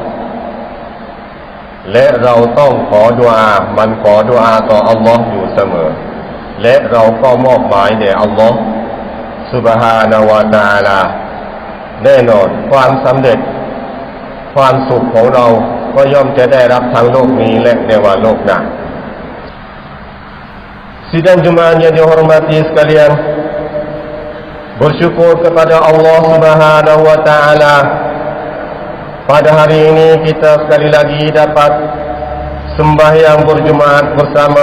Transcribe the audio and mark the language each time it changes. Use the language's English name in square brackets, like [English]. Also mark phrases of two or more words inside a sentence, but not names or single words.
[Thai] และเราต้องขอดุอามันขอดุอาต่ออัลลอฮ์อยู่เสมอและเราก็มอบหมายแด่อัลลอฮ์ [Arabic] سبحانه وتعالى [Thai] แน่นอนความสำเร็จความสุขของเราก็ย่อมจะได้รับทั้งโลกนี้และในวันโลกหน้า [Malay] Sidang jemaah yang dihormati sekalian, bersyukur kepada Allah Subhanahu wa taala. Pada hari ini kita sekali lagi dapat sembahyang berjemaat bersama.